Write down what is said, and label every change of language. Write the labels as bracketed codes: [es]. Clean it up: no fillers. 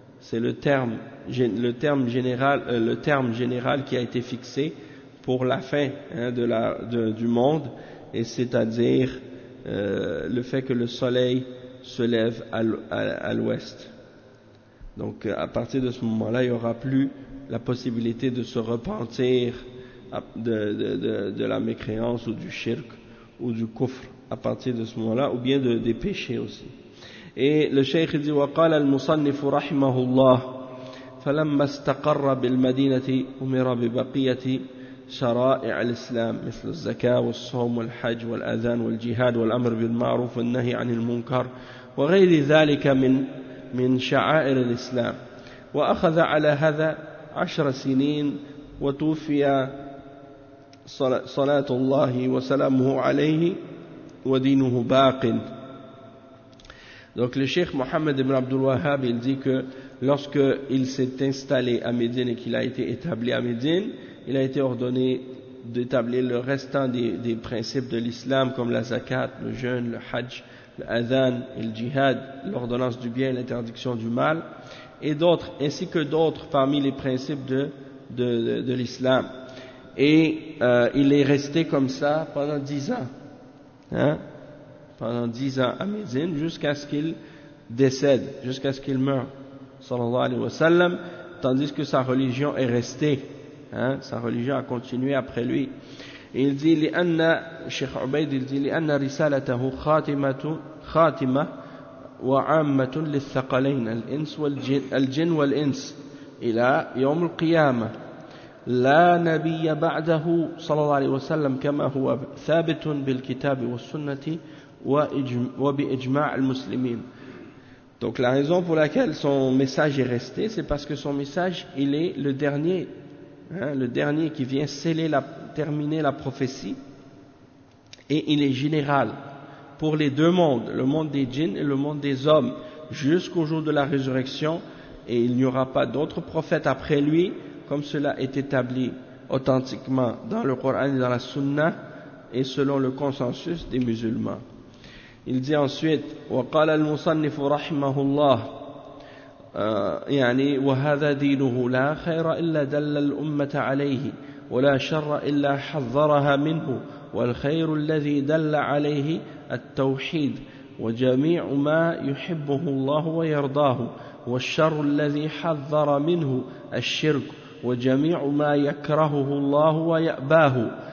[fr] C'est le terme général qui a été fixé pour la fin hein, du monde, et c'est-à-dire le fait que le soleil se lève à l'ouest. Donc à partir de ce moment-là, il n'y aura plus la possibilité de se repentir de la mécréance ou du shirk ou du kufr à partir de ce moment-là, ou bien des péchés aussi. Et le cheikh dit [ar] « Wa qala al-musannif rahimahullah falamma istaqarra bil-madinati umira bi-baqiyati شرائع الإسلام مثل الزكاة والصوم والحج والأذان والجهاد والأمر بالمعروف والنهي عن المنكر وغير ذلك من شعائر الإسلام وأخذ على هذا 10 سنين وتوفي صلاة الله وسلامه عليه ودينه باق. [fr] Donc le Cheikh Mohammed ibn Abdul Wahhab, il dit que lorsqu'il s'est installé à Médine et qu'il a été établi à Médine, il a été ordonné d'établir le restant des principes de l'islam, comme la zakat, le jeûne, le hajj, l'adhan et le jihad, l'ordonnance du bien et l'interdiction du mal, et d'autres, ainsi que d'autres parmi les principes de l'islam. Et il est resté comme ça pendant 10 ans. Hein? Pendant 10 ans à Médine, jusqu'à ce qu'il décède, jusqu'à ce qu'il meure, sallallahu alayhi wa sallam, tandis que sa religion est restée. Hein, sa religion a continué après lui. Et il dit, Cheikh Ubaid, il dit, [ar] لأن رسالته خاتمة وعامة للثقلين الإنس والجن والإنس إلى يوم القيامة لا نبي بعده صلى الله عليه وسلم كما هو ثابت بالكتاب والسنة وبإجماع المسلمين. [fr] Donc la raison pour laquelle son message est resté, c'est parce que son message, il est le dernier. Hein, le dernier qui vient sceller terminer la prophétie, et il est général pour les deux mondes, le monde des djinns et le monde des hommes, jusqu'au jour de la résurrection, et il n'y aura pas d'autres prophètes après lui, comme cela est établi authentiquement dans le Coran et dans la Sunna, et selon le consensus des musulmans. Il dit ensuite, [ar] wa qala al-musannif rahimahullah, يعني وهذا دينه لا خير إلا دل الأمة عليه ولا شر إلا حذرها منه والخير الذي دل عليه التوحيد وجميع ما يحبه الله ويرضاه والشر الذي حذر منه الشرك وجميع ما يكرهه الله ويأباه.